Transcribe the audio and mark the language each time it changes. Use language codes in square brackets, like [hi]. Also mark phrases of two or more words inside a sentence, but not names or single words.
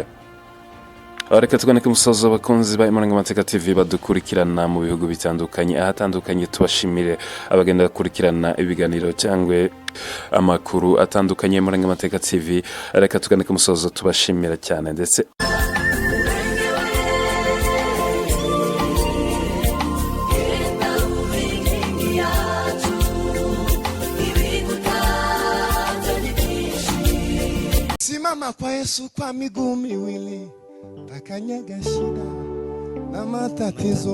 [rw] Reka tugane ku musozo abakunzi ba Imirwanire y Amateka TV badukurikirana mu bihugu bitandukanye ahatandukanye. Tubashimire abagenda bakurikirana ibiganiro cyangwa amakuru atandukanye Imirwanire y Amateka TV. Reka tugane ku musozo tubashimira cyane ndetse [sw] simama kwa Yesu kwa miguu miwili, takanyaga shida na matatizo.